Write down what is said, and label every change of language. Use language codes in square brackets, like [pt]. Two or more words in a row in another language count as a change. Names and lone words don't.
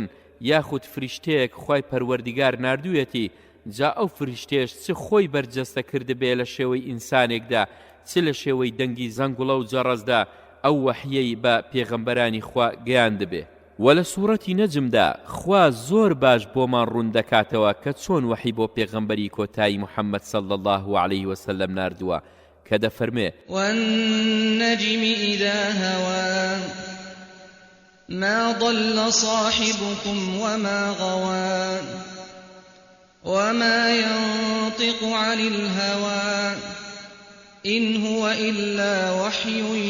[ckb] یاخود فریشتەیەک خوای پەروەردیگار ناردوویەتی جا ئەو فریشتێش چ خۆی بەرجەستە کردبێ لە شێوەی ئینسانێکدا چ لە شێوەی دەنگی زەنگوڵە و جەڕەزدا ئەو وەحیەی بە پێغەمبەرانی خوا گەیاندبێ و لە سوورەتی نەجمدا خوا زۆر باش بۆمان ڕوون دەکاتەوە کە چۆن وەحی بۆ پێغەمبەری کۆتایی محەممەد [ar] صلی الله عەلەیه وسلم [ckb] ناردووە کە دەفەرمێ [ar] والنجم إذا هوى ما ضل صاحبكم وما غوى وما ينطق عن الهوى إن هو إلا وحي